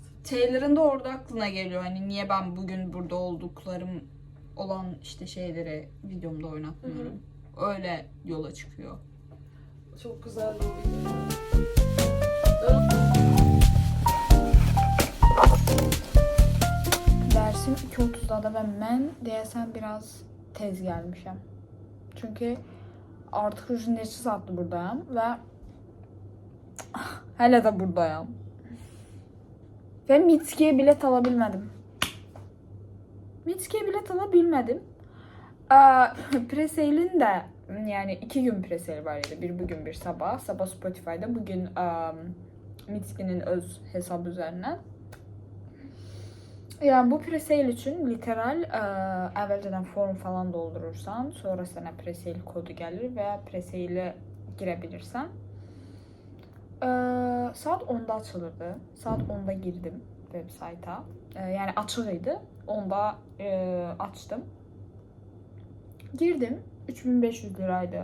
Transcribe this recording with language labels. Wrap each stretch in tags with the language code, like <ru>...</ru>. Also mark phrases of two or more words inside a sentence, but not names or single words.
<tr>Taylor'ın da orada aklına geliyor, hani niye ben bugün burada olduklarım olan işte şeyleri videomda oynatmıyorum. Öyle yola çıkıyor. Çok güzel bir video. Dersim 2:30'da da</tr> <az>ve ben deyəsən biraz tez gəlmişəm. Çünki artıq neçə saatdır buradayım və hələ də buradayım. Və Mitskiyə bilet ala bilmədim.</az> <tr>Presale'in de yani 2 gün presale var idi. Bir bugün bir sabah. Sabah Spotify'da, bugün Mitski'nin öz hesabı üzerinden. Yani bu presale için</tr> <az>literal əvvəlcədən form falan doldurursan, sonra sana presale kodu gəlir və presale girə bilirsən.</az> <tr>Saat 10'da açılırdı. Saat 10'da girdim web sayta.</tr> <az>Yani açıq idi. 10'da açdım.</az> <tr>Girdim. 3500 liraydı.</tr>